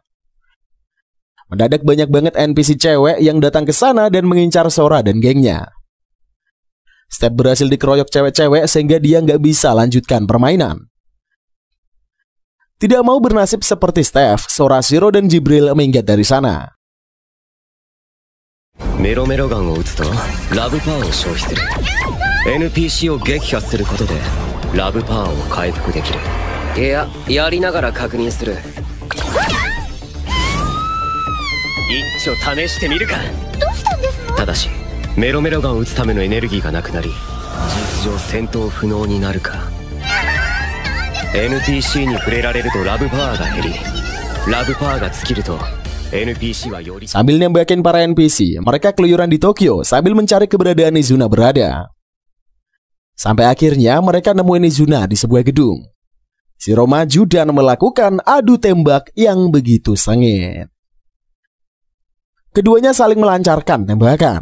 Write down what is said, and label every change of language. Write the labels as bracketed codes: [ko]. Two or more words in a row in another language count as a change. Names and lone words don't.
[id] Mendadak banyak banget NPC cewek yang datang ke sana dan mengincar Sora dan gengnya. Step berhasil dikeroyok cewek-cewek sehingga dia nggak bisa lanjutkan permainan. Tidak mau bernasib seperti Steph, Sora, Shiro, dan Jibril minggat dari sana. [ja] Mero-mero gunを撃つとラブパワーを消費する。NPC を撃破することでラブパワーを回復できる。いや、やりながら確認する。一丁試してみるか。どうしたんですの？ただしメロメロガンを撃つためのエネルギーがなくなり、事実上戦闘不能になるか。NPC に触れられるとラブパワーが減り、ラブパワーが尽きると NPC はより... [id] Sambil nembakin para NPC, mereka keluyuran di Tokyo sambil mencari keberadaan Izuna berada. Sampai akhirnya mereka nemuin Izuna di sebuah gedung. Shiro maju dan melakukan adu tembak yang begitu sengit. Keduanya saling melancarkan tembakan.